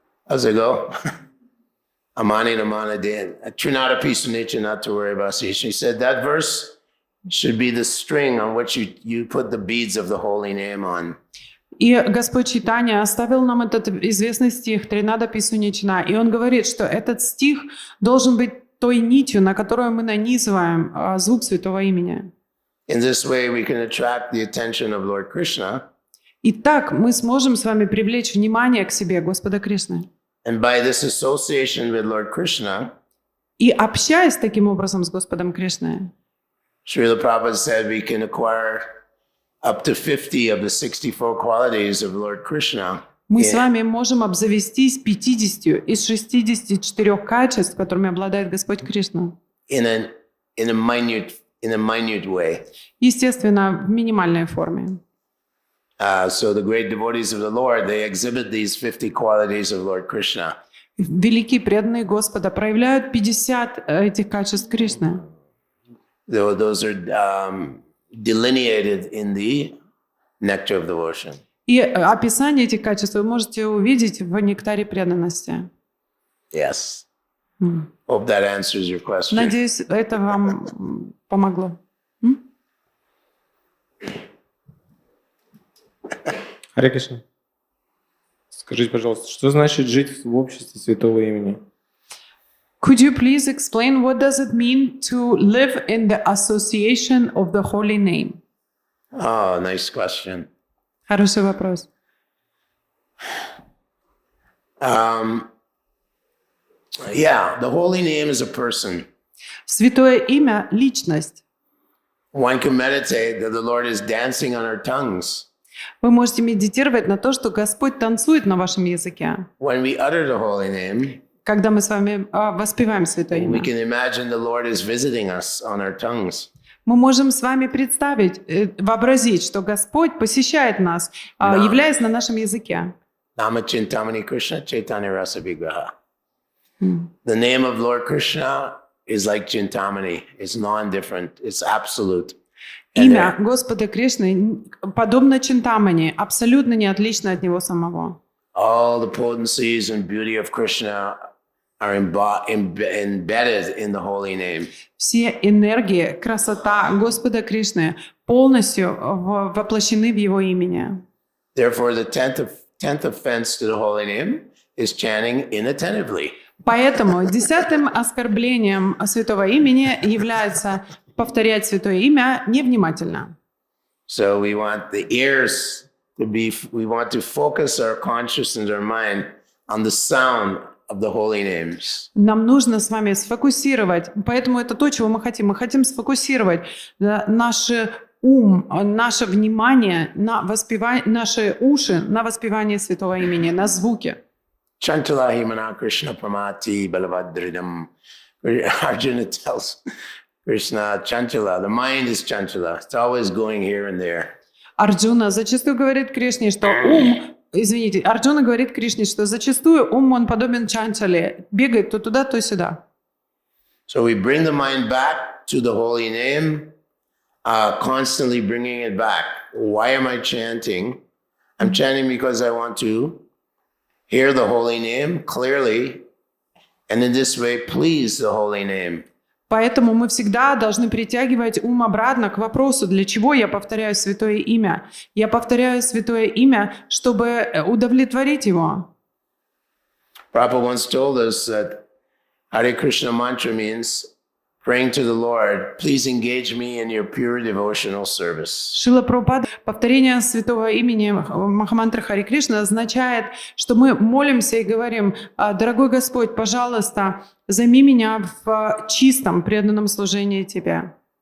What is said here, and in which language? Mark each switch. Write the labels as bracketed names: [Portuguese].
[English] How's it go? [Sanskrit] Amani Namana Dan. Trinata Pisunicha, [English] not to worry about it. She said that verse should be the string on which you put the beads of the holy name on. [Russian] И Господь Чайтанья оставил нам этот известный стих Тринада Писунична, и он говорит, что этот стих должен быть той нитью, на которую мы нанизываем звук Святого Имени. [English] In this way, we can attract the attention of Lord Krishna. [Russian] И так мы сможем с вами привлечь внимание к себе Господа Кришны. [English] And by this association with Lord Krishna, [Russian] И общаясь таким образом с Господом Кришной, [English] Srila Prabhupada said we can acquire up to 50 of the 64 qualities of Lord Krishna. [Russian] мы с вами можем обзавестись 50 из 64 качеств, которыми обладает Господь Кришна. [English] In a minute way. [Russian] Естественно, в минимальной форме. [English] So the great devotees of the Lord, they exhibit these 50 qualities of Lord Krishna. [Russian] Великие преданные Господа проявляют 50 этих качеств Кришны. [English] Those are delineated in the nectar of devotion. [Russian] И описание этих качеств вы можете увидеть в нектаре преданности. [English] Yes. Hope that answers your question. [Russian] Надеюсь, это вам помогло. Харе Кришна. Скажите, пожалуйста, что значит жить в обществе святого имени? [English] Could you please explain what does it mean to live in the association of the holy name? Oh, nice question. [Russian] Хороший вопрос. [English] Yeah, the holy name is a person. [Russian] Святое имя – личность. [English] One can meditate that the Lord is dancing on our tongues. [Russian] Вы можете медитировать на то, что Господь танцует на вашем языке. [English] When we utter the holy name, [Russian] Когда мы с вами воспеваем Святое [English] we [Russian] имя, [English] can imagine the Lord is visiting us on our tongues. [Russian] мы можем с вами представить, вообразить, что Господь посещает нас, являясь на нашем языке. [Sanskrit] Nama Chintamani Krishna Chaitanya Rasa Vigraha. [English] The name of Lord Krishna is like Chintamani. It's non-different. It's absolute. [Russian] Имя Господа Кришны подобно Чинтамани, абсолютно не отлично от Него самого. [English] All the potencies and beauty of Krishna are embedded in the holy name. [Russian] Все энергии, красота Господа Кришны полностью воплощены в Его имени. [English] Therefore, the tenth offense to the holy name is chanting inattentively. [Russian] Поэтому 10-м оскорблением Святого имени является повторять Святое имя невнимательно. [English] So we want the ears to be, we want to focus our consciousness, our mind on the sound of the holy names. [Russian] Нам нужно с вами сфокусировать, поэтому это то, чего мы хотим. Мы хотим сфокусировать наше ум, наше внимание на воспевание, наши уши на воспевание святого имени, на звуки. [Sanskrit] Chantala himana Krishna pramati balavadridam. [English] Arjuna tells Krishna, Chantala, the mind is Chantala. It's always going here and there. [Russian] Арджуна зачастую говорит Кришне, что Арджуна говорит Кришне, что зачастую ум, он подобен чанчале, бегает то туда, то сюда. [English] So we bring the mind back to the holy name, constantly bringing it back. Why am I chanting? I'm chanting because I want to hear the holy name clearly, and in this way please the holy name. [Russian] Поэтому мы всегда должны притягивать ум обратно к вопросу, для чего я повторяю святое имя. Я повторяю святое имя, чтобы удовлетворить его. [English] Prabhu once told us that Hare Krishna mantra means praying to the Lord, please engage me in your pure devotional service. [Russian] Шрила Прабхупада, повторение святого имени Махамантры Харе Кришна означает, что мы молимся и говорим: «Дорогой Господь, пожалуйста, займи меня в чистом преданном служении Тебе».